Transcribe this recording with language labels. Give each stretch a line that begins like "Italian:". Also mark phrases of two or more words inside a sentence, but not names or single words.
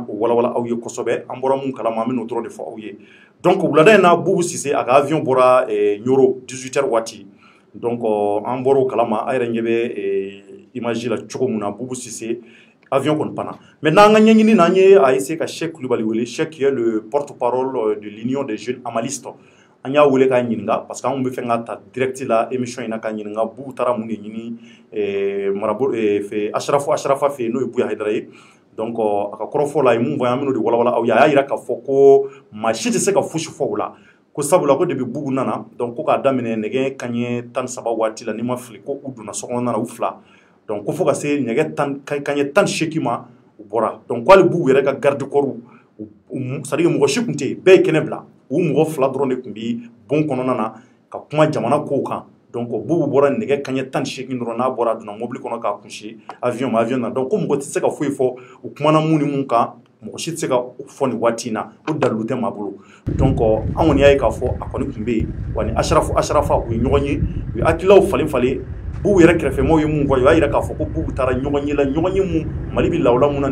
Bambara: o walawala aw ye kosɛbɛ an bɔra mun kalama an bɛna o dɔrɔn de fɔ aw ye donc wulada in na Boubou Cissé a ka avion bɔra Nioro 18h waati donc an bɔra o kalama a yɛrɛ ɲɛ bɛ image la cogo min na Boubou Cissé avion kɔni panna maintenant an ka ɲɛɲini na an ye a essayé ka Cheikh Kulibali wele Cheikh
French: qui est le porte-parole de l'Union des jeunes amalistes
Bambara: an y'a wele k'a ɲininka parce que an bɛ fɛ ka ta direct la émission in na k'a ɲininka Boubou taara mun de ɲini marabolo Ashrafa fɛ yen n'o ye Buya Haidara ye donc a ka kɔrɔfɔ la a ye mun fɔ an bɛn'o de walawala aw ye a y'a yira k'a fɔ ko maa si tɛ se ka fosi fɔ o la ko sabula ko depuis Boubou nana donc ko k'a daminɛ nɛgɛ kanɲɛ 13 waati la n'i ma fili ko u donna sokɔnɔna na u fila donc ko fo ka se nɛgɛ kanɲɛ 18 ma u bɔra donc k'ale Boubou yɛrɛ ka
French: garde corps c'est à dire
Bambara: mɔgɔ si tun tɛ yen bɛɛ ye kɛnɛ bila u mɔgɔ fila dɔrɔn de tun bɛ bon kɔnɔna na ka kuma jamana kow kan donc Boubou bɔra nɛgɛ kanɲɛ 18 dɔrɔn n'a bɔra a donna mobili kɔnɔ k'a kunsi avion na donc ko mɔgɔ tɛ se ka foyi fɔ u kumana mun ni mun kan mɔgɔ si tɛ se ka fɔ nin waati in na o dalilu tɛ maa bolo donc an kɔni y'a ye k'a fɔ a kɔni tun bɛ yen wa ni asharafa u ye ɲɔgɔn ye u ye hakililaw falen bubu yɛrɛ kɛrɛfɛmɔgɔw ye mun fɔ u y'a yira k'a fɔ ko bubu taara ɲɔgɔn ye la ɲɔgɔn ye mun Mali bɛ lawula mun na